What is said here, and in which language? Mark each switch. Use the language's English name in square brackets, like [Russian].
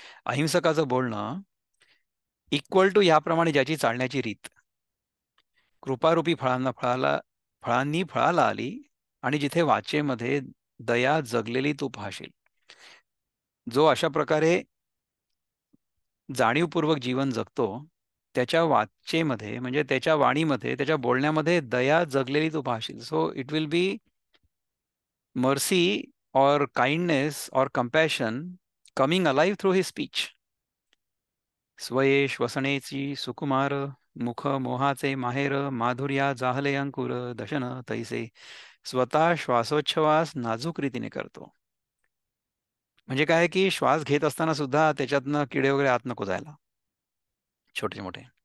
[Marathi] अहिंसकाचं बोलणं equal to याप्रमाणे ज्याची चालण्याची रीत कृपारूपी फळांनी फळाला आली, आणि जिथे वाचेमध्ये दया जगलेली तू पाहशील. जो अशा प्रकारे जाणीवपूर्वक जीवन जगतो, त्याच्या वाचेमध्ये म्हणजे त्याच्या वाणीमध्ये, त्याच्या बोलण्यामध्ये दया जगलेली तू पाहशील. [English] So it will be mercy और kindness और compassion coming alive through his speech. [Marathi] स्वये श्वसनेची सुकुमार, मुख मोहाचे माहेर, माधुर्या जाहले अंकुर, दशन तैसे. स्वतः श्वासोच्छवास नाजूक रीतीने करतो. म्हणजे काय की श्वास घेत असताना सुद्धा त्याच्यातनं किडे वगैरे आत नको जायला, छोटे मोठे.